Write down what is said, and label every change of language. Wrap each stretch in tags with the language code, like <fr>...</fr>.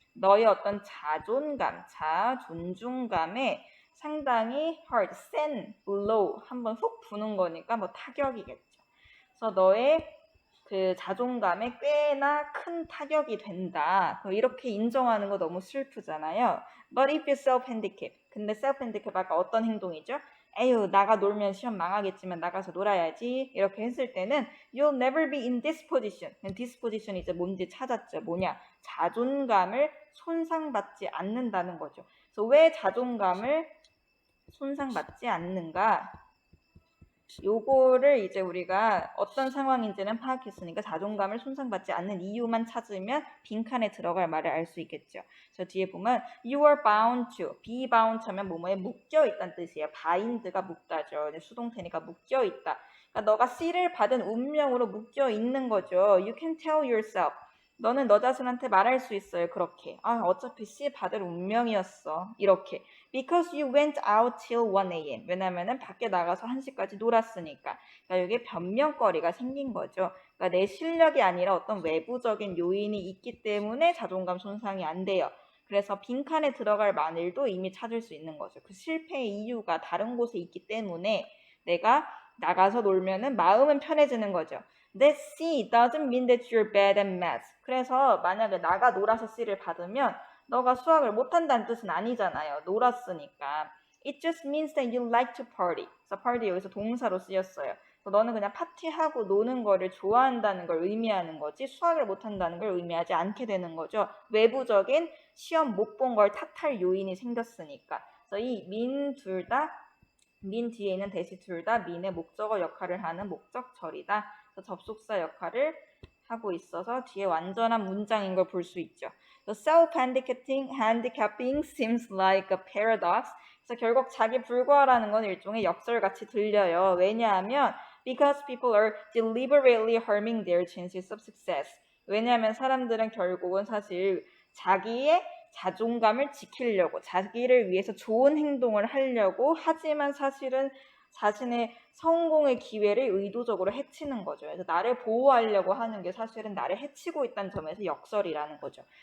<ko>너의 어떤 자존감, 존중감에 상당히 hard, 센, blow 한번 훅 부는 거니까 뭐 타격이겠죠. 그래서 너의 그 자존감에 꽤나 큰 타격이 된다. 이렇게 인정하는 거 너무 슬프잖아요.</ko> <en>But if you self-handicap.</en> <ko>근데 self-handicap 아까 어떤 행동이죠? 에휴, 나가 놀면 시험 망하겠지만 나가서 놀아야지. 이렇게 했을 때는</ko> <en>You'll never be in this position.</en> <ko>this position이 이제 뭔지 찾았죠. 뭐냐? 자존감을 손상받지 않는다는 거죠. 그래서 왜 자존감을 손상받지 않는가? 요거를 이제 우리가 어떤 상황인지는 파악했으니까 자존감을 손상받지 않는 이유만 찾으면 빈칸에 들어갈 말을 알 수 있겠죠. 그래서 뒤에 보면</ko> <en>you are bound to,</en> <ko>be bound 하면 뭐뭐에 묶여 있다는 뜻이에요. bind가 묶다죠. 수동태니까 묶여 있다. 그러니까 너가 C를 받은 운명으로 묶여 있는 거죠.</ko> <en>You can tell yourself.</en> <ko>너는 너 자신한테 말할 수 있어요. 그렇게. 어차피 C 받을 운명이었어. 이렇게.</ko> <en>Because you went out till 1 a.m.</en> <ko>왜냐면은 밖에 나가서 1시까지 놀았으니까. 그러니까 이게 변명거리가 생긴 거죠. 그러니까 내 실력이 아니라 어떤 외부적인 요인이 있기 때문에 자존감 손상이 안 돼요. 그래서 빈칸에 들어갈 마늘도 이미 찾을 수 있는 거죠. 그 실패의 이유가 다른 곳에 있기 때문에 내가 나가서 놀면은 마음은 편해지는 거죠.</ko> <en>That C doesn't mean that you're bad at math.</en> <ko>그래서 만약에 나가 놀아서 C를 받으면 너가 수학을 못한다는 뜻은 아니잖아요. 놀았으니까.</ko> <en>It just means that you like to party.</en> <ko>그래서 party 여기서 동사로 쓰였어요. 그래서 너는 그냥 파티하고 노는 거를 좋아한다는 걸 의미하는 거지 수학을 못한다는 걸 의미하지 않게 되는 거죠. 외부적인 시험 못 본 걸 탓할 요인이 생겼으니까. 그래서 이 민 둘 다, 민 뒤에 있는 대시 둘 다 민의 목적어 역할을 하는 목적절이다. 그래서 접속사 역할을 하고 있어서 뒤에 완전한 문장인 걸 볼 수 있죠.</ko> <en>The self-handicapping seems like a paradox.</en> <ko>그래서 결국 자기 불과라는 건 일종의 역설같이 들려요. 왜냐하면</ko> <en>because people are deliberately harming their chances of success.</en> <ko>왜냐하면 사람들은 결국은 사실 자기의 자존감을 지키려고 자기를 위해서 좋은 행동을 하려고 하지만 사실은 자신의 성공의 기회를 의도적으로 해치는 거죠. 그래서 나를 보호하려고 하는 게 사실은 나를 해치고 있다는 점에서 역설이라는 거죠.</ko>